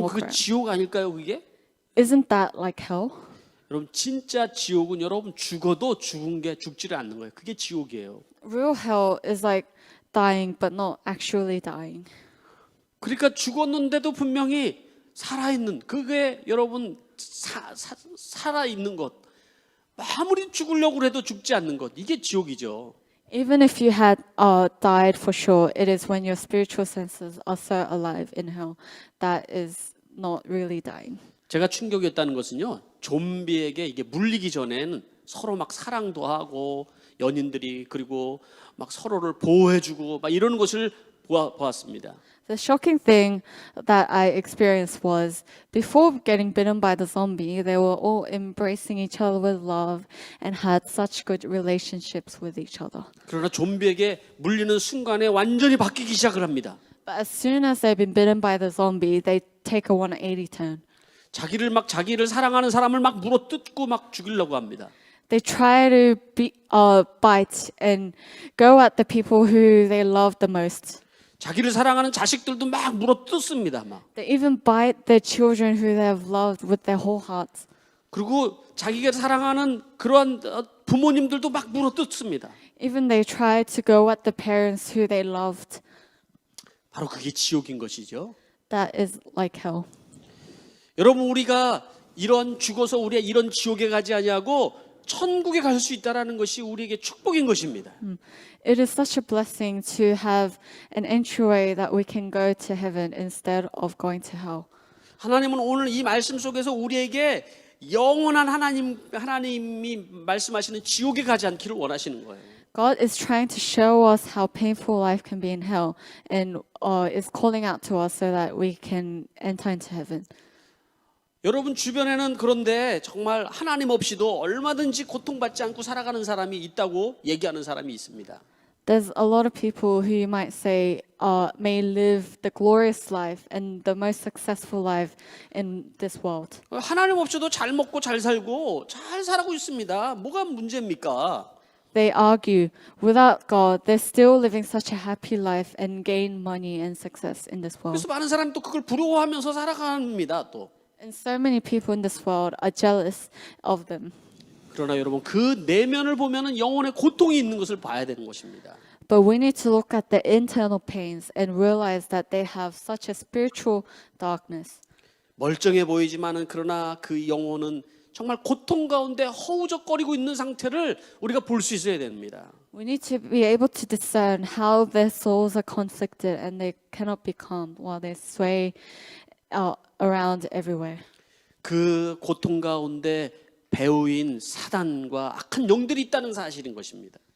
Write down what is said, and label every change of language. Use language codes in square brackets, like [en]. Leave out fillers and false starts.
[ko] 여러분 그 [en] around. [ko] 지옥 아닐까요, 그게? [en] Isn't that like hell? [ko] 여러분 진짜 지옥은 여러분 죽어도 죽지를 않는 거예요. 그게 지옥이에요. [en] Real hell is like dying but not actually dying. [ko] 그러니까 죽었는데도 분명히 살아있는 그게 여러분 살아있는 것. 아무리 죽으려고 해도 죽지 않는 것. 이게 지옥이죠. [en] Even if you had died for sure, it is when your spiritual senses are so alive in hell that is not really dying. [ko] 제가 충격이었다는 것은요. 좀비에게 이게 물리기 전에는 서로 막 사랑도 하고 연인들이 그리고 막 서로를 보호해주고 막 이러는 것을 보았습니다. [en] The shocking thing that I experienced was before getting bitten by the zombie, they were all embracing each other with love and had such good relationships with each other. [ko] 그러나 좀비에게 물리는 순간에 완전히 바뀌기 시작을 합니다. [en] But as soon as they've been bitten by the zombie, they take a 180 turn. [ko] 자기를 사랑하는 사람을 막 물어뜯고 막 죽이려고 합니다. [en] They try to bite and go at the people who they love the most. [ko] 자기를 사랑하는 자식들도 막 물어뜯습니다. 막. [en] They even bite their children who they have loved with their whole hearts. [ko] 그리고 자기가 사랑하는 그러한 부모님들도 막 물어뜯습니다. [en] Even they try to go at the parents who they loved. [ko] 바로 그게 지옥인 것이죠. [en] That is like hell. [ko] 여러분 우리가 죽어서 우리가 이런 지옥에 가지 아니하고 천국에 갈 수 있다라는 것이 우리에게 축복인 것입니다. [en] It is such a blessing to have an entryway that we can go to heaven instead of going to hell. [ko] 하나님은 오늘 이 말씀 속에서 우리에게 영원한 하나님이 말씀하시는 지옥에 가지 않기를 원하시는 거예요. [en] God is trying to show us how painful life can be in hell and is calling out to us so that we can enter into heaven. [ko] 여러분 주변에는 그런데 정말 하나님 없이도 얼마든지 고통받지 않고 살아가는 사람이 있다고 얘기하는 사람이 있습니다. [en] There's a lot of people who you might say may live the glorious life and the most successful life in this world. [ko] 하나님 없이도 잘 먹고 잘 살고 잘 살아가고 있습니다. 뭐가 문제입니까? [en] They argue, without God, they're still living such a happy life and gain money and success in this world. [ko] 그래서 많은 사람이 또 그걸 부러워하면서 살아갑니다. 또 [en] And so many people in this world are jealous of them. [ko] 그러나 여러분 그 내면을 보면은 영혼의 고통이 있는 것을 봐야 되는 것입니다. [en] But we need to look at the internal pains and realize that they have such a spiritual darkness. [ko] 멀쩡해 보이지만은 그러나 그 영혼은 정말 고통 가운데 허우적거리고 있는 상태를 우리가 볼 수 있어야 됩니다. [en] We need to be able to discern how their souls are conflicted and they cannot be calmed while they sway around everywhere. [ko] 그 고통 가운데 배후인 사단과 악한 영들이 있다는 사실인 것입니다.